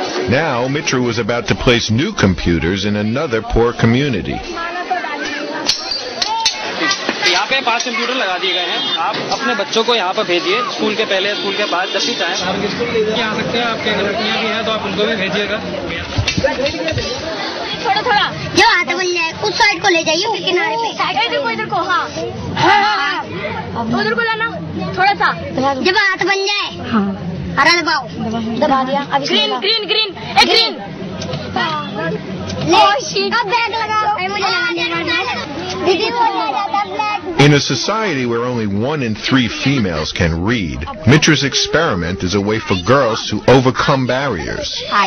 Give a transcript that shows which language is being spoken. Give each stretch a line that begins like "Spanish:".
English: Now, Mitra was about to place new computers in another poor community.
Hindi: यहाँ पे 5 computer लगा दिए गए हैं. आप अपने बच्चों को यहाँ पर भेजिए, स्कूल के पहले, स्कूल के बाद, जब भी चाहें. आप स्कूल ले जा सकते हैं. आपके लड़कियाँ भी हैं तो आप उनको भी भेजिएगा. थोड़ा जो हाथ बन जाए उस साइड को ले जाइए, उस किनारे पे. इधर को, हाँ उधर को लाना. थोड़ा सा जब हाथ बन जाए, हरा दबाओ. दबा दिया.
English: Green green green green.
Hindi: अब बैग लगाओ. मुझे लगा दिया. दीदी को आ जाता black
English: In a society where only 1 in 3 females can read, Mitra's experiment is a way for girls to overcome barriers.